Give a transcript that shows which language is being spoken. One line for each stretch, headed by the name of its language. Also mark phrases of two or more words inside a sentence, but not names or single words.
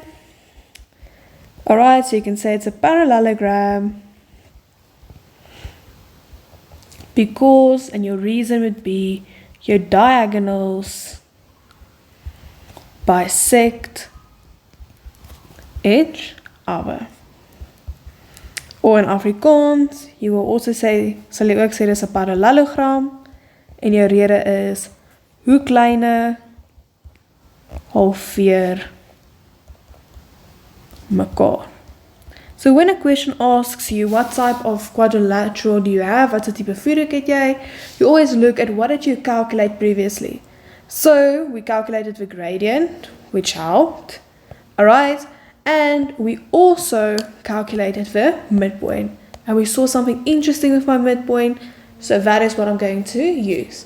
English: Alright, so you can say it's a parallelogram because, and your reason would be, your diagonals bisect each other. Or in Afrikaans, you will also say,
Afrikaans: sal jy ook sê dis 'n parallelogram en jou rede is hoe kleiner halveer mekaar.
English: So when a question asks you what type of quadrilateral do you have,
Afrikaans: wat 'n tipe vierhoek het jy,
English: you always look at what did you calculate previously. So we calculated the gradient, which helped, alright, and we also calculated the midpoint. And we saw something interesting with my midpoint, so that is what I'm going to use.